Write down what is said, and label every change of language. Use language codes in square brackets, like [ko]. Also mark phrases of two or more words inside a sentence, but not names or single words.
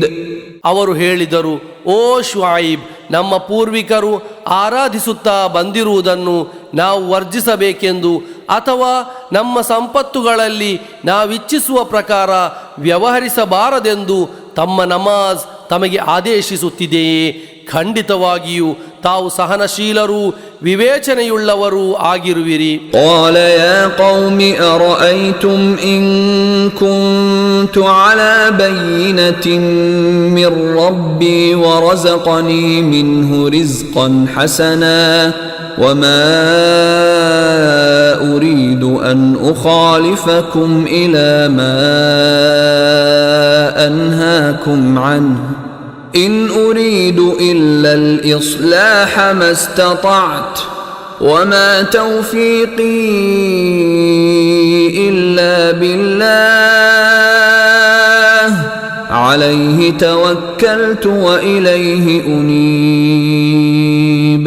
[kn] ಅವರು ಹೇಳಿದರು, ಓ ಶುಐಬ್, ನಮ್ಮ ಪೂರ್ವಿಕರು ಆರಾಧಿಸುತ್ತಾ ಬಂದಿರುವುದನ್ನು ನಾವು ವರ್ಜಿಸಬೇಕೆಂದು ಅಥವಾ ನಮ್ಮ ಸಂಪತ್ತುಗಳಲ್ಲಿ ನಾವಿಚ್ಛಿಸುವ ಪ್ರಕಾರ ವ್ಯವಹರಿಸಬಾರದೆಂದು ತಮ್ಮ ನಮಾಜ್ ತಮಗೆ ಆದೇಶಿಸುತ್ತಿದೆಯೇ? ಖಂಡಿತವಾಗಿಯೂ ತಾವು ಸಹನಶೀಲರೂ ವಿವೇಚನೆಯುಳ್ಳವರೂ ಆಗಿರುವಿರಿ. [ar] قال يا قوم أرأيتم إن كنت على بينة من ربي ورزقني منه رزقا حسنا وما أريد أن أخالفكم إلى ما أنهاكم عنه إن أريد إلا الإصلاح ما استطعت وما توفيقي إلا بالله عليه توكلت وإليه أنيب.